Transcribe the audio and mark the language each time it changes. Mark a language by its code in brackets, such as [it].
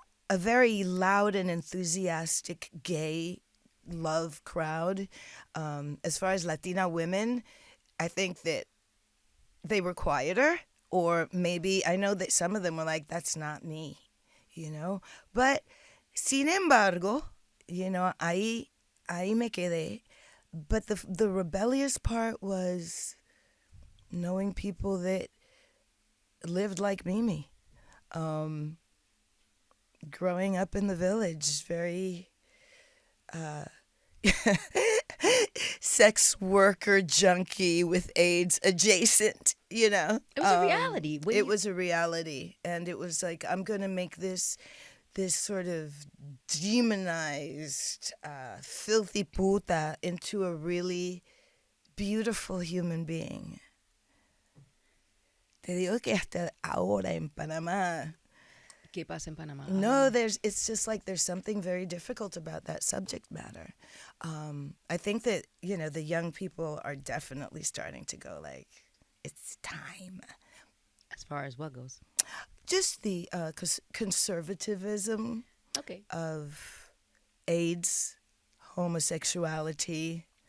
[en] a very loud and enthusiastic gay love crowd. As far as Latina women, I think that they were quieter, or maybe I know that some of them were like, that's not me, you know. [es] But sin embargo, you know, ahí me quedé. [en] But the rebellious part was knowing people that lived like Mimi. Growing up in the village, very sex worker junkie with AIDS adjacent, you know. It was a reality. It was a reality. And it was like, I'm going to make this sort of demonized, filthy puta into a really beautiful human being. [es] Te digo que hasta ahora en Panama. ¿Qué pasa en Panama? [en] No, it's just like there's something very difficult about that subject matter. I think that, you know, the young people are definitely starting to go like, it's time. As far as what goes? Just the conservatism of AIDS, homosexuality,